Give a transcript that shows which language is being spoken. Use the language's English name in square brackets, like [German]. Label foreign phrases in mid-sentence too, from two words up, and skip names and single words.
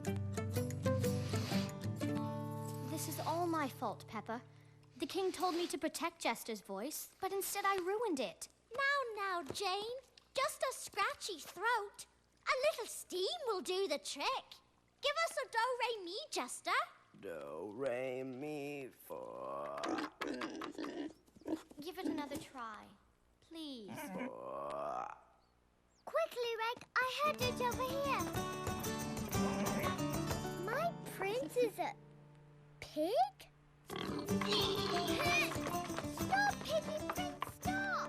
[English] This is all my fault, Pepper. The king told me to protect Jester's voice, but instead I ruined it. Now, Jane. Just a scratchy throat. A little steam will do the trick. Give us a do-re-mi, Jester. Do-re-mi fa. Give it another try, please. Quickly, Reg, I heard it over here. My prince is a pig? Stop, Piggy Prince, stop!